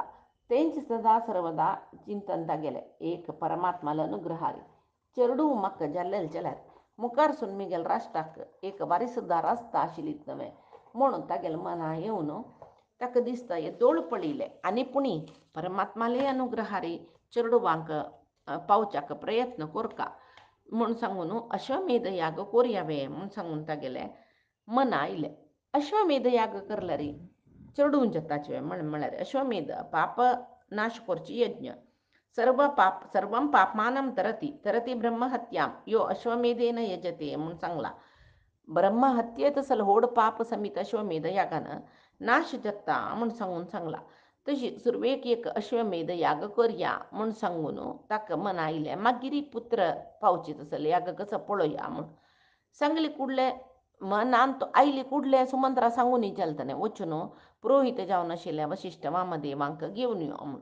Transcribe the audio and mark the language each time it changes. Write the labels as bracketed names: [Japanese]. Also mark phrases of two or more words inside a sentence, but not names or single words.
[Konkani] तेंच सदा सर्वदा चिंतन तागेलें एक परमात्माल अनुग्रहारी चेडूं म्हाका जाल्लें जाल्यार मुखारसून म्हगेल राष्ट्राक एक वारीसदार आसता आशिल्लीच न्हय म्हूण तागेले मना येवन ताका दिसता हे दोळ पडिल्लें आनी पुणी परमात्माले अनुग्रहारी चेडूवांक पावच्याक प्रयत्न कोरका म्हूण सांगून अश्वमेध याग कोरयावे म्हूण सांगून तागेले मना आयलें. अश्वमेध याग करल्यार चेडूं जाताचे म्हळ्यार अश्वमेध पाप नाश करची यज्ञ. [Sanskrit] सर्वं पापमानं तरती ब्रह्महत्यां यो अश्वमेधेन यजते [Konkani] म्हूण सांगला. ब्रह्महत्येत सल व्हड पाप समीत अश्वमेध यागानं नाश जाता म्हूण सांगला. तशी सुरवेक एक अश्वमेध याग करया म्हूण सांगून ताका मना आयलें. मागीर पुत्र पावची तसले याग कसो पळोवया म्हूण सांगले कुडले मनांत आयली कुडले सुमंत्रा सांगून विचारताने वचून पुरोहित जावन आशिल्ल्या वशिश्ठ वामदेवांक घेवन यो म्हूण.